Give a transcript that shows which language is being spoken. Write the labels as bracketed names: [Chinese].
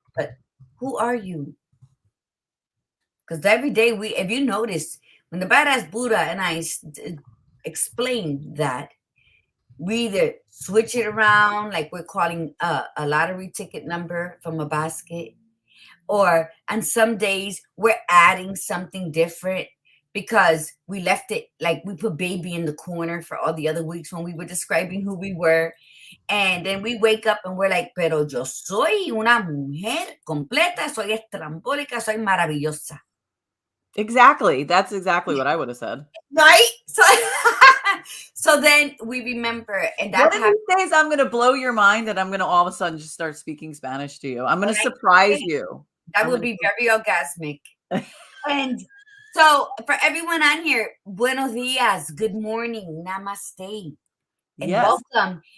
[English] But who are you? Because every day if you notice, when the Badass Buddha and I explained that, we either switch it around, like we're calling a lottery ticket number from a basket, or on some days we're adding something different because we left it like we put baby in the corner for all the other weeks when we were describing who we were. And then we wake up and we're like, [Spanish] pero yo soy una mujer completa, soy estrambólica, soy maravillosa. [English] Exactly. That's exactly what I would have said. Right? So, so then we remember, and One that's of how these days I'm going to blow your mind and I'm going to all of a sudden just start speaking Spanish to you. I'm going to surprise you. that would be very orgasmic. And so for everyone on here, [Spanish] buenos dias, [English] good morning, namaste, and welcome.